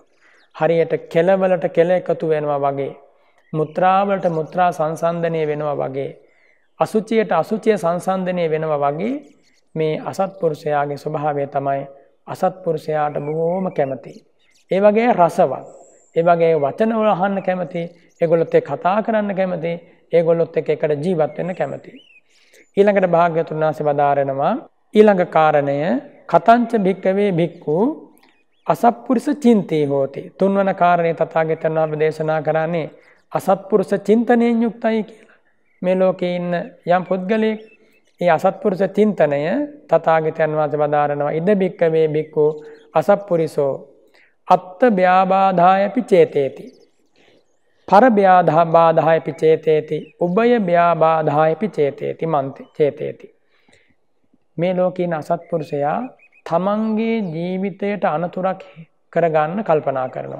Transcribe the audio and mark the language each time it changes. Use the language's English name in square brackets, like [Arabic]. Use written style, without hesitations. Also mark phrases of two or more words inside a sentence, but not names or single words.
[Sinhala] හරියට කෙලවලට කෙල එකතු වෙනවා වගේ, මුත්‍රාවලට මුත්‍රා සංසන්දනය වෙනවා වගේ, අසුචියට අසුචිය සංසන්දනය වෙනවා වගේ මේ අසත්පුරුෂයාගේ ස්වභාවය තමයි අසත්පුරුෂයාට බොහෝම කැමති. ඒ වගේ රසවත්, ඒ වගේ වචන වල අහන්න කැමති, ඒගොල්ලොත් එක්ක කතා කරන්න කැමති, ඒගොල්ලොත් එක්ක එකට ජීවත් වෙන්න කැමති. ඊළඟට භාග්‍යවතුන් වහන්සේ වදාරනවා ඊළඟ කාරණය [Pali] කතංච භික්කවේ භික්ඛු අසත්පුරුෂ චින්තේ හෝති. [Sinhala] තුන්වන කාරණේ තථාගතයන් වහන්සේ දේශනා කරන්නේ අසත්පුරුෂ චින්තනයෙන් යුක්තයි කියලා. මේ ලෝකේ ඉන්න යම් පුද්ගලයෙක් ඒ අසත්පුරුෂ චින්තනය තථාගතයන් වහන්සේ වදාරනවා [Pali] ඉද භික්කවේ භික්ඛු අසත්පුරිසෝ අත්ත ව්‍යාබාධායපි චේතේති. පර ව්‍යාබාධායපි චේතේති. උභය ව්‍යාබාධායපි චේතේති මන්ති චේතේති. [Sinhala] මේ ලෝකේ ඉන්න අසත්පුරුෂයා තමන්ගේ ජීවිතයට අනතුරක් කරගන්න කල්පනා කරනවා.